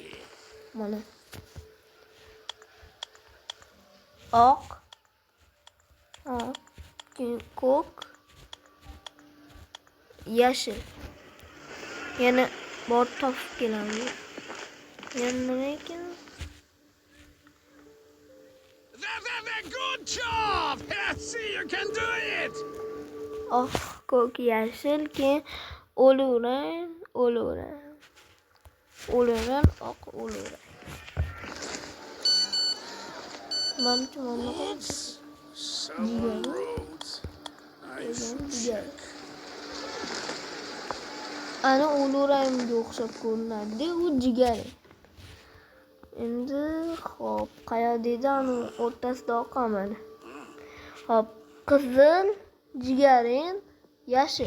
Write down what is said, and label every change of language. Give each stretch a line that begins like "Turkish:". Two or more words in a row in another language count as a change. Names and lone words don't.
Uzbek: Mana. Oq. Ko'k. Yashil. Yana bor topib kelamiz. Yana nima ekan?
English: Good job! Yes, you can do it!
Uzbek: Oq, ko'k, yashil, keyin olovrang, oq, olovrang. Mana
English: Some roads. I check.
Uzbek: ana olovrangga o'xshab ko'rinadi, u jigar. Endi hop, qayerda edi? Ana o'rtasida oqamadi. Hop, qizil jigarin yashil.